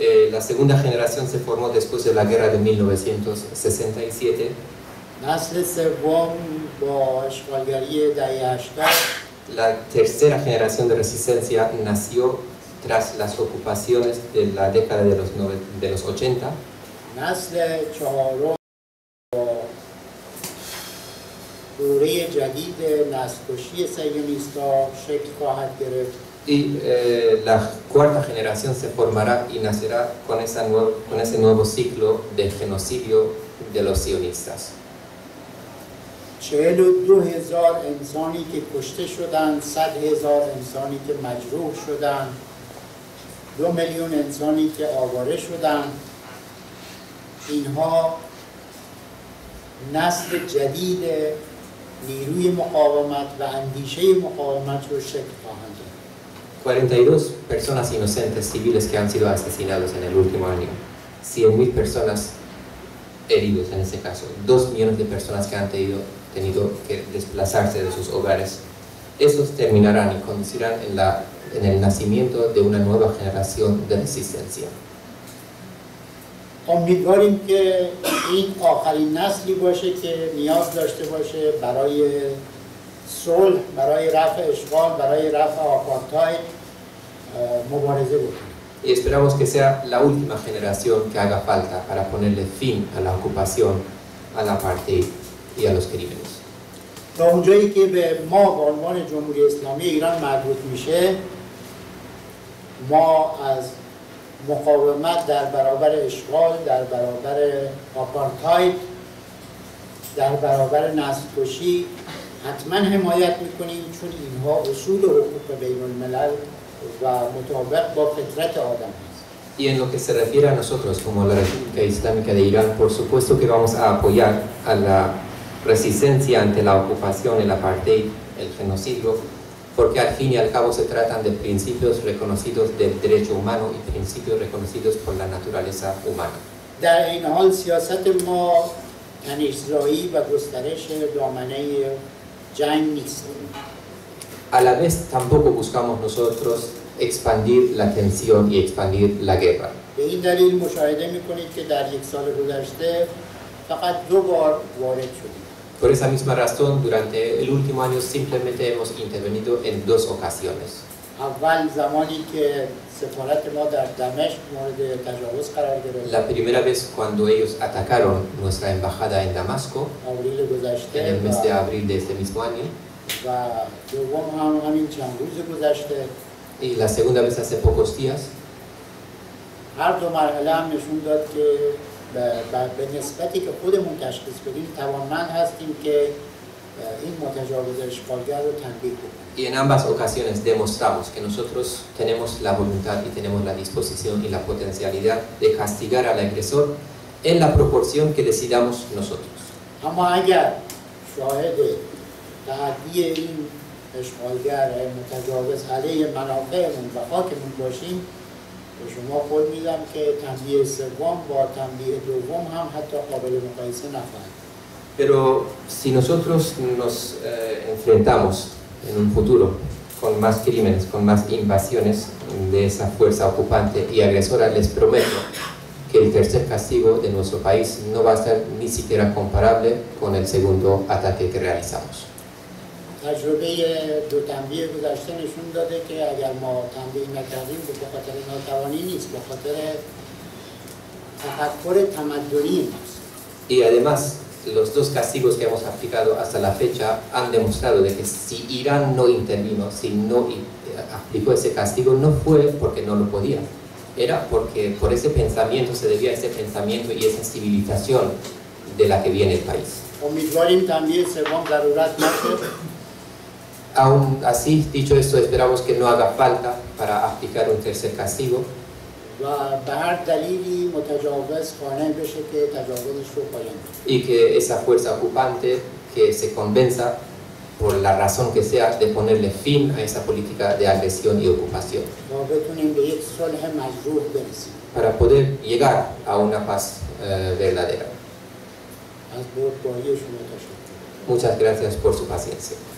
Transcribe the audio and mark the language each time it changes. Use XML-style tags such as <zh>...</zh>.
<es>La segunda generación se formó después de la guerra de 1967.</es> <fa>نسل سوم با اشغالگری دهه 80.</fa> <es>La tercera generación de resistencia nació tras las ocupaciones de la década de los 80.</es> <fa>نسل چهارم با دوره جدید نسل‌کشی صهیونیست‌ها شکل خواهد گرفت.</fa> <es>Y la cuarta generación se formará y nacerá con ese nuevo ciclo de genocidio de los sionistas.</es> <fa>42,000 انسانی که کشته شدند، 100,000 انسانی که مجروح شدند، 2 میلیون انسانی که آواره شدند. اینها نسل جدید نیروی مقاومت و اندیشه مقاومت رو شکل خواهند داد.</fa> <es>42 personas inocentes civiles que han sido asesinados en el último año, 100.000 personas heridos en ese caso, 2 millones de personas que han tenido que desplazarse de sus hogares. Esos terminarán y conducirán en el nacimiento de una nueva generación de resistencia.</es> <fa>امیدواریم که این آخرین نسلی باشه که نیاز داشته باشه برای صلح، برای رفع اشغال، برای رفع آپارتاید مبارزه بکنه.</fa> <es>Y esperamos que sea la última generación que haga falta para ponerle fin a la ocupación, al apartheid y a los crímenes.</es> <fa>تا اونجایی که به ما به عنوان جمهوری اسلامی ایران مربوط میشه، ما از مقاومت در برابر اشغال، در برابر آپارتاید، در برابر نسل‌کشی حتما حمایت میکنیم، چون اینها اصول حقوق بین الملل و مطابق با فطرت آدم است.</fa> <es>Y en lo que se refiere a nosotros como la República Islámica de Irán, por supuesto que vamos a apoyar a la resistencia ante la ocupación, el apartheid, el genocidio, porque al fin y al cabo se tratan de principios reconocidos del derecho humano y principios reconocidos por la naturaleza humana.</es> <fa>در این حال سیاست ما تنش‌زایی و گسترش دامنه جنگ نیست.</fa> <es>A la vez tampoco buscamos nosotros expandir la tensión y expandir la guerra.</es> <fa>به این دلیل مشاهده می‌کنید که در یک سال گذشته فقط 2 بار وارد شدیم.</fa> <es>Por esa misma razón, durante el último año simplemente hemos intervenido en 2 ocasiones.</es> <fa>اول زمانی که سفارت ما در دمشق مورد تجاوز قرار گرفت.</fa> <es>La primera vez cuando ellos atacaron nuestra embajada en Damasco,</es> <fa>آوریل گذشته</fa> <es>en el mes de abril de este mismo año,</es> <fa>و دوم هم همین چند روز گذشته.</fa> <es>y la segunda vez hace pocos días.</es> <fa>هر دو مرحله هم نشون داد که به نسبتی که خودمون تشخیص بدیم توانمند هستیم که این متجاوز اشغالگر رو تنبیه کنیم.</fa> <es>Y en ambas ocasiones demostramos que nosotros tenemos la voluntad y tenemos la disposición y la potencialidad de castigar al agresor en la proporción que decidamos nosotros.</es> <fa>اما اگر شاهد تعدی این اشغالگر متجاوز علیه منافعمون و خاکمون باشیم، به شما قول میدم که تنبیه سوم با تنبیه دوم هم حتی قابل مقایسه نخواهد.</fa> <es>Pero si nosotros nos enfrentamos en un futuro con más crímenes, con más invasiones de esa fuerza ocupante y agresora, les prometo que el tercer castigo de nuestro país no va a ser ni siquiera comparable con el segundo ataque que realizamos.</es> <fa>تجربه دو تنبیه گذشته نشون داده که اگر ما تنبیه نکردیم به خاطر ناتوانی نیست، به خاطر تفکر تمدنی ماست.</fa> <es>Y además, los 2 castigos que hemos aplicado hasta la fecha han demostrado de que si Irán no intervino, si no aplicó ese castigo, no fue porque no lo podía. Era porque por ese pensamiento, se debía a ese pensamiento y esa civilización de la que viene el país.</es> <fa>امیدواریم تنبیه سوم ضرورت نشه.</fa> <es>Aún así, dicho esto, esperamos que no haga falta para aplicar un tercer castigo.</es> <fa>و به هر دلیلی متجاوز قانع بشه که تجاوزش رو پایان بده.</fa> <es>Y que esa fuerza ocupante que se convenza por la razón que sea de ponerle fin a esa política de agresión y ocupación.</es> <fa>و بتونیم به یک صلح مشروع برسیم.</fa> <es>Para poder llegar a una paz verdadera.</es> <fa>از بردباری شما تشکر.</fa> <es>Muchas gracias por su paciencia.</es>